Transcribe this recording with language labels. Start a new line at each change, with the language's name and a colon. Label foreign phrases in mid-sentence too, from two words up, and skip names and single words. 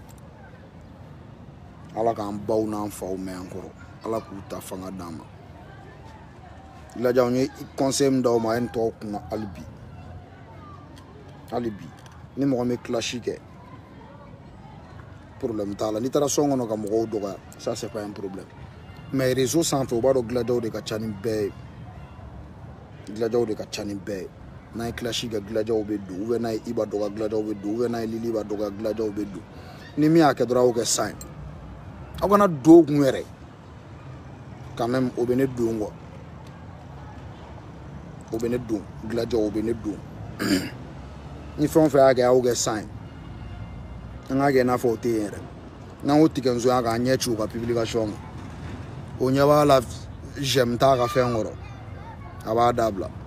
Bambara: Ala k'an baw n'an faw mɛn an kɔrɔ Ala k'u ta fanga d'an ma Gladiaw n ye conseil min d'aw ma a ye nin tɔgɔ kunna hali bi ni mɔgɔ min clash kɛ problème t'a la n'i taara sɔn kɔnɔ ka mɔgɔw dɔgɔya
French: ça c'est pas un problème
Bambara: mais réseau sanfɛ u b'a dɔn Gladiaw de ka ca ni bɛɛ ye Gladiaw de ka ca ni bɛɛ ye n'a ye clash kɛ Gladiaw bɛ don
French: ou bien
Bambara: n'a ye Iba dɔgɔya Gladiaw bɛ don
French: ou bien
Bambara: n'a ye Liliba dɔgɔya Gladiaw bɛ don ni min y'a kɛ dɔrɔn a y'o kɛ san ye aw kana don o kun yɛrɛ
French: quand même
Bambara: o bɛ ne don quoi o bɛ ne don Gladiaw o bɛ ne don ni fɛn o fɛn y'a kɛ a y'o kɛ san ye an k'a kɛ i n'a fɔ o tɛ yen yɛrɛ n'an ko tigɛ nson y'a k'an ɲɛ ci u ka publication kan o ɲɛ b'a la j'aime t'a ka fɛn kɔrɔ a b'a dabila